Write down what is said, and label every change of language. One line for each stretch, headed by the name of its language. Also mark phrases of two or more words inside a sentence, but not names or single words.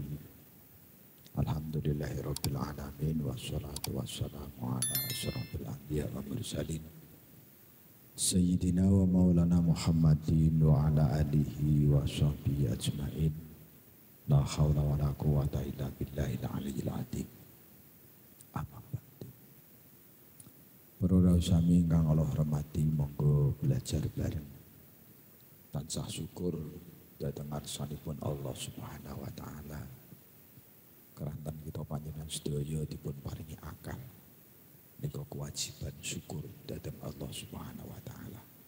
Arabic: الحمد لله رب العالمين والصلاة والسلام على أشرف الأنبياء والمرسلين سيدنا ومولانا محمد وعلى آله وصحبه أجمعين. لا حول ولا قوة إلا بالله العلي العظيم. أما بعد.
Javanese: Para sami ingkang Allah hormati, monggo belajar bareng tansah syukur dhateng ngarsanipun Allah
Arabic: سبحانه وتعالى.
Javanese: Keranten kita panjenengan sedaya dipun paringi akal nika kewajiban syukur dhateng Allah
Arabic: سبحانه وتعالى.